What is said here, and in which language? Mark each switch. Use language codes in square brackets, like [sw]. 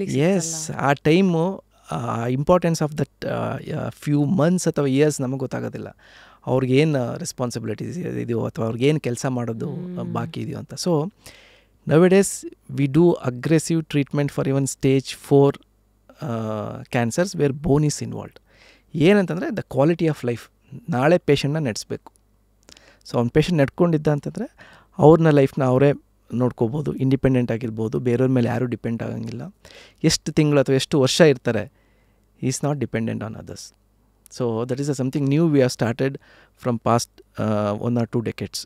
[kn] S, ಆ time [en] importance of that few months [kn] ಅಥವಾ years ನಮಗೆ ಗೊತ್ತಾಗೋದಿಲ್ಲ. ಅವ್ರಿಗೇನು ರೆಸ್ಪಾನ್ಸಿಬಿಲಿಟೀಸ್ ಇದೆಯೋ ಅಥವಾ ಅವ್ರಿಗೇನು ಕೆಲಸ ಮಾಡೋದು ಬಾಕಿ ಇದೆಯೋ ಅಂತ. [en] So nowadays we do aggressive treatment for even stage 4 cancers where bone is involved. [kn] ಏನಂತಂದರೆ [en] The quality of life. [kn] ನಾಳೆ ಪೇಷಂಟ್ನ ನಡೆಸಬೇಕು. ಸೊ ಅವ್ನ ಪೇಷಂಟ್ ನಡ್ಕೊಂಡಿದ್ದ ಅಂತಂದರೆ ಅವ್ರನ್ನ ಲೈಫ್ನ ಅವರೇ ನೋಡ್ಕೋಬೋದು, ಇಂಡಿಪೆಂಡೆಂಟ್ ಆಗಿರ್ಬೋದು, ಬೇರೆಯವ್ರ ಮೇಲೆ ಯಾರೂ ಡಿಪೆಂಡ್ ಆಗೋಂಗಿಲ್ಲ. ಎಷ್ಟು ತಿಂಗಳು ಅಥವಾ ಎಷ್ಟು ವರ್ಷ ಇರ್ತಾರೆ, [en] Is not dependent on others. So that is something new we have started from past 1 or 2 decades.